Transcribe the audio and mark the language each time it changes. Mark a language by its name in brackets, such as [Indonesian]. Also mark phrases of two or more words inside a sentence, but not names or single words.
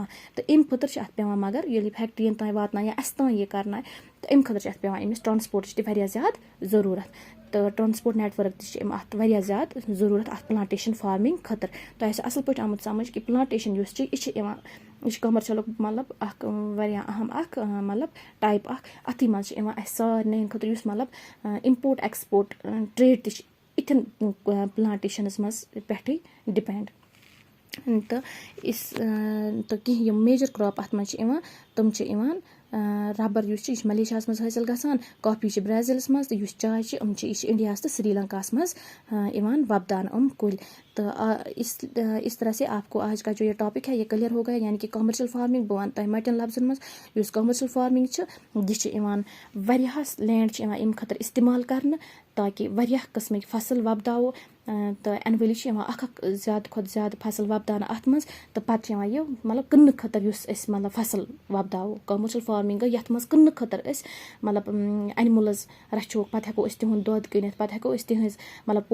[Kashmiri] تہٕ اَمہِ خٲطرٕ چھِ اَتھ پیٚوان مگر ییٚلہِ یہِ فیکٹِرٛیَن تانۍ واتناوِ یا اَسہِ تانۍ یہِ کَرناوِ تہٕ اَمہِ خٲطرٕ چھِ اَتھ پیٚوان أمِس ٹرٛانسپوٹٕچ تہِ واریاہ زیادٕ ضروٗرت تہٕ [English] transport network [Kashmiri] تہِ چھِ اَتھ واریاہ زیادٕ ضروٗرت اَتھ [English] plantation farming [Kashmiri] خٲطرٕ تۄہہِ آسہِ اَصٕل پٲٹھۍ آمُت سَمٕجھ کہِ پٕلانٹیشَن یُس چھِ یہِ چھِ یِوان یہِ چھِ کَمَرشَلُک مطلب اَکھ واریاہ اَہم اَکھ مطلب ٹایپ اَکھ اَتھٕے منٛز چھِ یِوان اَسہِ سارنٕے خٲطرٕ یُس مطلب [English] import export trade [Kashmiri] تہِ چھِ اِتھٮ۪ن پٕلانٹیشَنَس منٛز پٮ۪ٹھٕے ڈِپٮ۪نٛڈ تہٕ تہٕ کینٛہہ یِم [English] major crop [Kashmiri] اَتھ منٛز چھِ یِوان تِم چھِ یِوان رَبَر یُس چھِ یہِ چھِ ملیشیاہَس منٛز حٲصِل گژھان کافی چھِ برٛازِلَس منٛز تہٕ یُس چاے چھِ یہِ چھِ اِنڈیاہَس تہٕ سری لنکاہَس منٛز یِوان وۄپداونہٕ کُلۍ تہٕ [Urdu] اس طرح سے آپ کو آج کا جو یہ ٹاپک ہے یہ کلیئر ہو گیا یعنی کہ کامرشل [Kashmiri] فارمنگ بہٕ وَنہٕ تۄہہِ مَٹٮ۪ن لفظن منٛز یُس [English] commercial farming [Kashmiri] چھِ یہِ چھِ یِوان واریاہَس لینڈ چھِ یِوان اَمہِ خٲطرٕ اِستعمال کَرنہٕ تاکہِ واریاہ قٕسمٕکۍ فصٕل وۄپداوو تہٕ اَنہِ ؤری چھِ یِوان اَکھ زیادٕ کھۄتہٕ زیادٕ فصٕل وۄپداونہٕ اَتھ منٛز تہٕ پَتہٕ چھِ یِوان یہِ مطلب کٕننہٕ خٲطرٕ یُس أسۍ مطلب فصٕل وۄپداوو [English] commercial farming [Kashmiri] گٔے یَتھ منٛز کٕننہٕ خٲطرٕ أسۍ مطلب اَنِمٕلٕز رَچھوکھ پَتہٕ ہٮ۪کو أسۍ تِہُنٛد دۄد کٕنِتھ پَتہٕ ہٮ۪کو أسۍ تِہٕنٛز مطلب